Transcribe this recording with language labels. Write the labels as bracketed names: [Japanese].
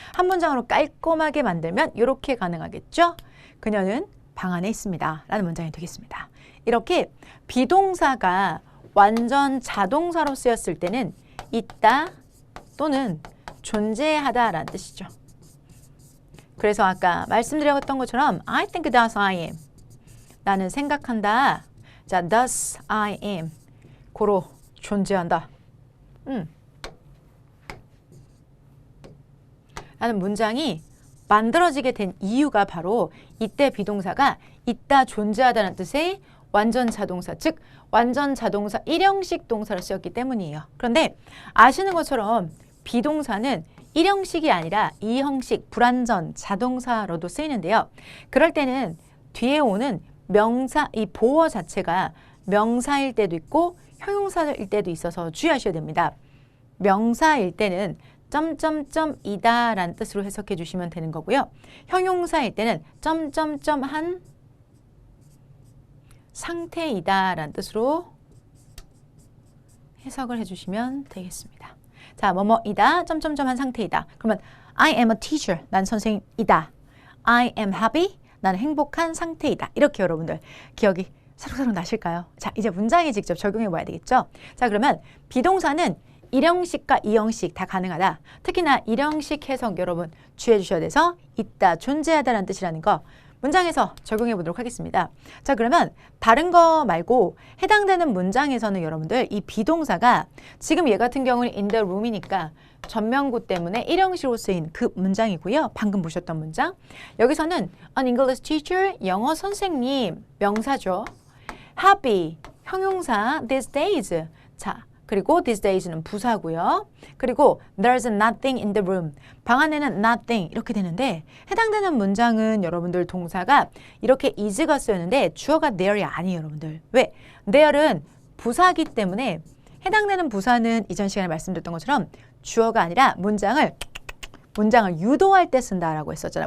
[Korean] 한 문장으로 깔끔하게 만들면 이렇게 가능하겠죠? 그녀는 방 안에 있습니다 라는 문장이 되겠습니다. 이렇게 비동사가 완전 자동사로 쓰였을 때는 있다 또는 존재하다 라는 뜻이죠. 그래서 아까 말씀드렸던 것처럼 [English] I think that I am. [Korean] 나는 생각한다. 자, [English] thus I am. [Korean] 고로 존재한다. 라는 문장이 만들어지게 된 이유가 바로 이때 비동사가 있다, 존재하다는 뜻의 완전 자동사, 즉 완전 자동사 1형식 동사로 쓰였기 때문이에요. 그런데 아시는 것처럼 비동사는 1형식이 아니라 2형식 불완전 자동사로도 쓰이는데요. 그럴 때는 뒤에 오는 명사, 이 보어 자체가 명사일 때도 있고 형용사일 때도 있어서 주의하셔야 됩니다. 명사일 때는 점점점이다 라는 뜻으로 해석해 주시면 되는 거고요. 형용사일 때는 점점점한 상태이다 라는 뜻으로 해석을 해주시면 되겠습니다. 자, 뭐뭐이다, 점점점한 상태이다. 그러면 [English] I am a teacher, [Korean] 난 선생님이다. [English] I am happy, [Korean] 나는 행복한 상태이다. 이렇게 여러분들 기억이 새록새록 나실까요? 자, 이제 문장에 직접 적용해 봐야 되겠죠? 자, 그러면 비동사는 1형식과 2형식 다 가능하다. 특히나 1형식 해석 여러분 주의해 주셔야 돼서 있다, 존재하다라는 뜻이라는 거 문장에서 적용해 보도록 하겠습니다. 자, 그러면 다른 거 말고 해당되는 문장에서는 여러분들 이 비동사가 지금 얘 같은 경우는 [English] in the room [Korean] 이니까 전명구 때문에 일형식으로 쓰인 그 문장이고요. 방금 보셨던 문장. 여기서는 [English] an English teacher, [Korean] 영어 선생님, 명사죠. [English] happy, [Korean] 형용사, [English] these days. [Korean] 자, 그리고 [English] these days [Korean] 는 부사고요. 그리고 [English] there's nothing in the room. [Korean] 방 안에는 nothing 이렇게 되는데 해당되는 문장은 여러분들 동사가 이렇게 is가 쓰였는데 주어가 there이 아니에요, 여러분들. 왜? there은 부사기 때문에 해당되는 부사는 이전 시간에 말씀드렸던 것처럼 주어가 아니라 문장을 유도할 때 쓴다라고 했었잖아.